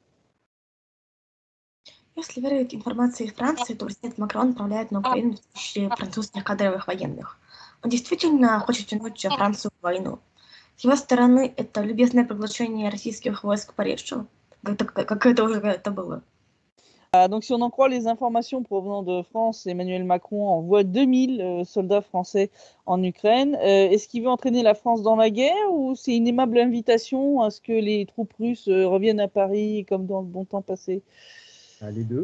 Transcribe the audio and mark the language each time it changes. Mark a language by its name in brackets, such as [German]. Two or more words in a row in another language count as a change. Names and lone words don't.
[Russian] Если верить информации из Франции, то президент Макрон отправляет на Украину тысячи французских кадровых военных. Он действительно хочет тянуть Францию в войну. С его стороны, это любезное приглашение российских войск к Парижу, как это уже было. [French] Donc, si on en croit les informations provenant de France, Emmanuel Macron envoie 2000 soldats français en Ukraine. Est-ce qu'il veut entraîner la France dans la guerre ou c'est une aimable invitation à ce que les troupes russes reviennent à Paris comme dans le bon temps passé? Les deux.